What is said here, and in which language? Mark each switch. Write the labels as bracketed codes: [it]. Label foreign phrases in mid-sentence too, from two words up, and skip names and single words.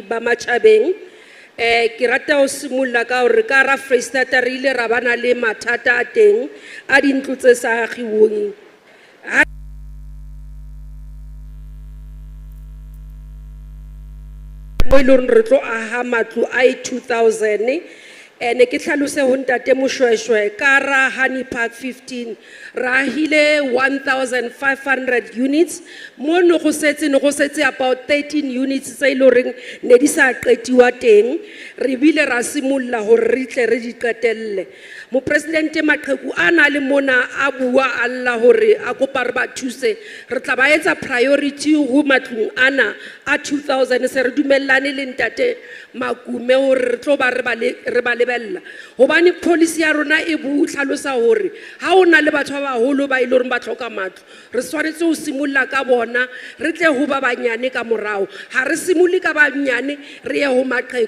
[st] ba Matjhabeng ke rata ho simolla ka hore ka ra Freistata re ile ra bana le mathata a teng a dintlo tse sa agiweng mo ile re tlo aha matlo a 2000 ne ke tlhalose ho ntate Moshweshwe ka ra Honey Park 15 ra hile 1500 units mo no go setse about 13 units tse ile reng ne di sa qetiwa teng re bile ra simolla hore re tle re di qetelle mo president maqheku ana le mona a bua alla hore a kopa re ba thuse re tla ba etsa priority ho matlong ana a 2000 se re dumellane le ntate Makume hore re tlo ba re ba lebella hobane policy ya rona e bu tlhalosa hore ha ona le batho ba baholo ba ile hore ba tlhoka matlo re tshwanetse ho simolla ka bona re tle ho ba banyane ka morao ha re simolli ka banyane re ye ho maqheku